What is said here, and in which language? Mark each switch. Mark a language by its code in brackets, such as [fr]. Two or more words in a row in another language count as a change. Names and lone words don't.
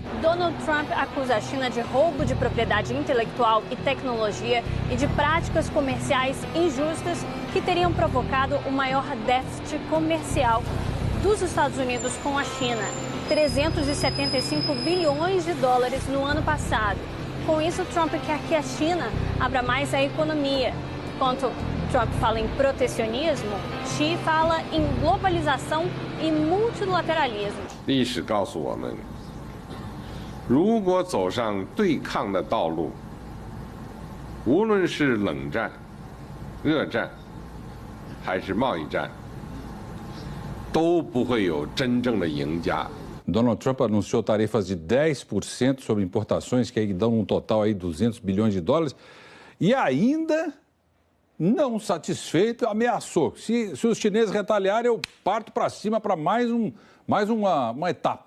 [pt] Donald Trump acusa a China de roubo de propriedade intelectual e tecnologia e de práticas comerciais injustas que teriam provocado o maior déficit comercial dos Estados Unidos com a China. 375 bilhões de dólares no ano passado. Com isso, Trump quer que a China abra mais a economia. Enquanto Trump fala em protecionismo, Xi fala em globalização e multilateralismo. [zh] 历史告诉我们，如果走上对抗的道路，无论是冷战、热战，还是贸易战，都不会有真正的赢家。 [pt] Donald Trump anunciou tarifas de 10% sobre importações, que aí dão um total aí 200 bilhões de dólares, e ainda, não satisfeito, ameaçou. Se os chineses retaliarem, eu parto para cima para mais uma etapa, é isso?